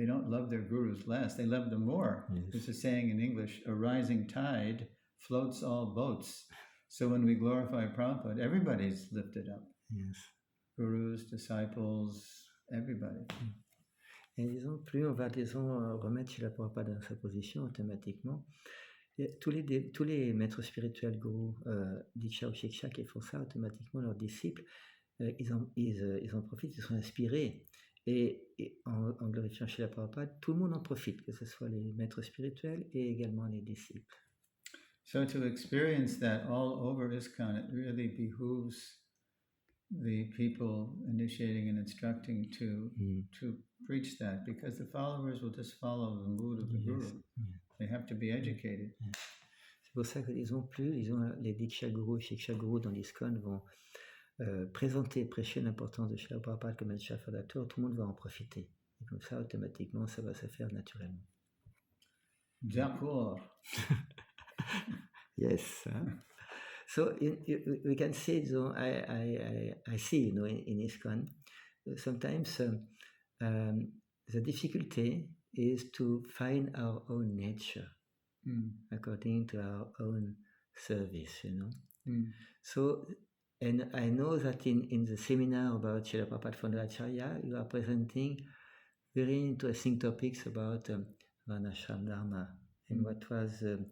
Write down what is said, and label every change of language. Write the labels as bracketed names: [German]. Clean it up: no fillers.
[English] they don't love their gurus less, they love them more. Yes. There's a saying in English, a rising tide floats all boats. So when we glorify Prabhupada, everybody's lifted up. Yes. Gurus, disciples, everybody. [French] Et disons, plus on va, disons, remettre Srila Prabhupada dans sa position automatiquement, et tous les maîtres spirituels, gourous, Diksha ou Shiksha qui font ça, automatiquement, leurs disciples, ils en profitent, ils sont inspirés. Et en glorifiant Srila Prabhupada, tout le monde en profite, que ce soit les maîtres spirituels et également les disciples. [English] So to experience that all over ISKCON, it really behooves the people initiating and instructing to preach that, because the followers will just follow the mood of the guru. They have to be educated. [French] C'est pour ça que disons les Diksha Guru, Shiksha Guru dans l'ISKCON vont présenter, prêcher l'importance de Srila Prabhupada comme Acarya Fondateur, tout le monde va en profiter. Et comme ça, automatiquement, ça va se faire naturellement. D'accord. [English] Yes. So we can say, so I see, in ISKCON, sometimes the difficulty is to find our own nature according to our own service, So, and I know that in the seminar about Srila Prabhupada Founder Acharya, you are presenting very interesting topics about Varnashram Dharma and what was